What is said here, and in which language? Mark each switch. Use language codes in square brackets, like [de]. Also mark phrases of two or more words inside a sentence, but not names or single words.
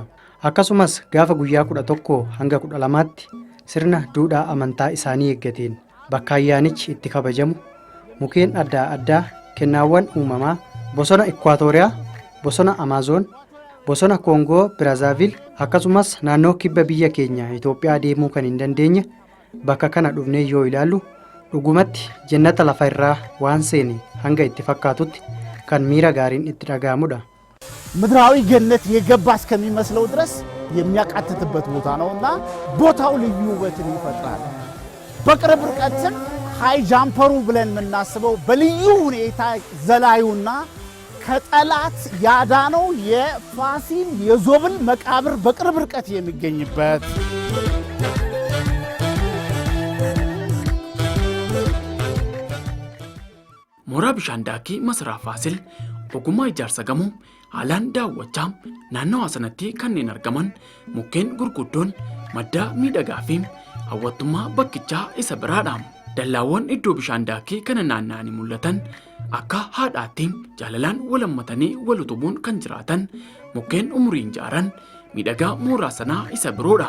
[om] Akkasumas gaafa guyyaa 11 hanga 12tti sirna duudhaa amantaa isaanii eeggateen bakka ayyaanichi itti kabajamu mukeen adda addaa kennaawwan uumamaa bosona Ikwaatooriyaa, bosona Amaazoon, bosona Koongoo Biraazaavil akkasumas naannoo kibba biyya keenya Itoophiyaa deemuu kan hin dandeenye bakka kana dhufnee yoo ilaallu dhugumatti jannata lafa irraa waan seene hanga itti fakkaatutti kan miira gaariin itti dhaga'amudha. [am] ምድራዊ ገነት የገባ እስከሚመስለው ድረስ የሚያቃትትበት ቦታ ነውና ቦታው ልዩ ውበትን ይፈጥራል። በቅርብ ርቀትም [en] high jumper [am] ብለን የምናስበው በልዩ ሁኔታ ዘላዩና ከጠላት ያዳነው የፋሲል የዞብል መቃብር በቅርብ ርቀት የሚገኝበት [om] ሞራ bishaan daakii masaraa Faasil ogummaa ijaarsa gamoo haalaan daawwachaa naannawaa sanatti kanneen argaman mukkeen gurguddoon madda miidhagaa fi hawwattummaa bakkichaa isa biraadha. Dallaawwan iddoo bishaan daakii kana naanna'anii mul'atan akka haadhaatti jaalalaan walammatanii wal utubuun kan jiraatan mukkeen umuriin jaaran miidhagaa mooraa sanaa isa biroodha.